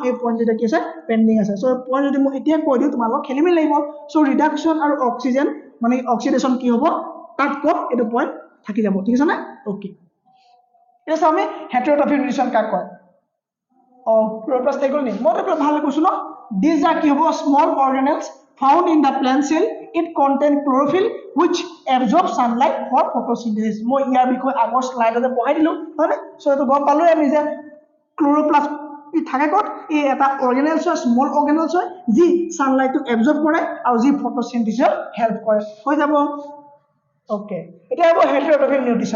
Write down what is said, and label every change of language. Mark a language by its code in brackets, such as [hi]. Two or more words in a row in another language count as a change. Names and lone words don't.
[as] এই পইণ্টটো কি আছে? পেণ্ডিং আছে। চ' পইণ্ট যদি মই এতিয়া কৈ দিওঁ তোমালোক খেলি মেলি লাগিব। চ' ৰিডাকশ্যন আৰু অক্সিডেশ্যন কি হ'ব? তাত ক'ম, এইটো পইণ্ট থাকি যাব, ঠিক আছে নে? অ'কে, এতিয়া চাওঁ আমি [en] heterotrophic nutrition [as] কাক কয়? ক্ল'ৰ'প্লাষ্ট থাকি গ'ল নেকি? মই ভালকৈ কৈছোঁ ন? [en] These are [as] কি হ'ব? [en] small organelles found in the plant cell. It contain chlorophyll which absorbs sunlight for photosynthesis. [as] মই ইয়াৰ বিষয়ে আগৰ শ্লাইডতে পঢ়াই দিলোঁ, হয়নে? চ' এইটো গম পালোৱে আমি যে ক্ল'ৰ'প্লাষ্ট থাকে ক'ত? এই এটা অৰ্গেনেলছ হয়, [en] small organelles [as] হয়, যি ছানলাইটটো এবজৰ্ব কৰে আৰু যি ফটোচিনথেচিছত হেল্প কৰে। হৈ যাব? অ'কে, এতিয়া হ'ব [en] heterotrophic nutrition.